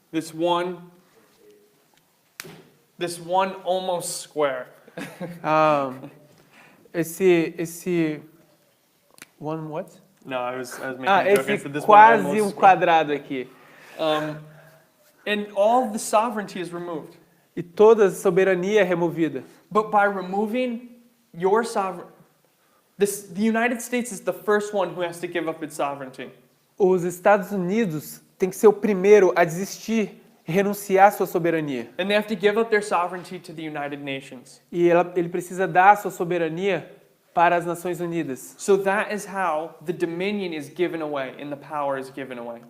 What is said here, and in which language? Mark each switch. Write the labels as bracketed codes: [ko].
[en] this one almost square. [pt] esse [en] one what? No, I was making a joke. I [pt] Esse [en] said this one [pt] quase [en] almost [pt] quadrado aqui. [en] And all the sovereignty is removed. [pt] E toda a soberania é removida. [en] But by removing your sovereign, the United States is the first one who has to give up its sovereignty. [pt] Os Estados Unidos têm que ser o primeiro a desistir, renunciar à sua soberania. [en] And they have to give up their sovereignty to the United Nations. [pt] E ele precisa dar a sua soberania para as Nações Unidas. [en] So that is how the dominion is given away and the power is given away.